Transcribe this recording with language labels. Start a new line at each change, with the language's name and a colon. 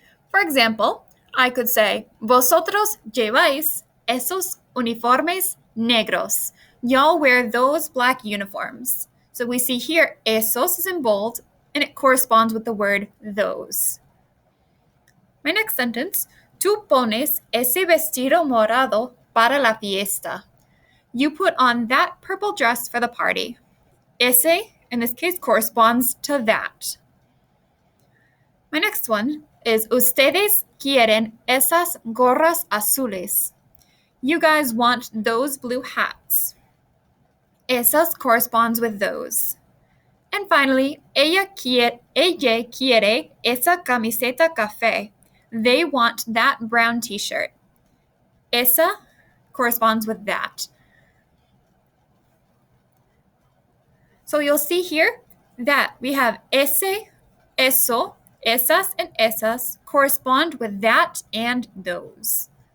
English: For example, I could say,
Spanish: vosotros lleváis esos uniformes negros.
English: Y'all wear those black uniforms. So we see here, esos is in bold, and it corresponds with the word those. My next sentence,
Spanish: tú pones ese vestido morado para la fiesta.
English: You put on that purple dress for the party. Ese, in this case, corresponds to that. My next one is
Spanish: ustedes quieren esas gorras azules.
English: You guys want those blue hats. Esas corresponds with those. And finally,
Spanish: ella quiere esa camiseta café.
English: They want that brown t-shirt. Esa corresponds with that. So you'll see here that we have ese, eso, esas, and esas correspond with that and those.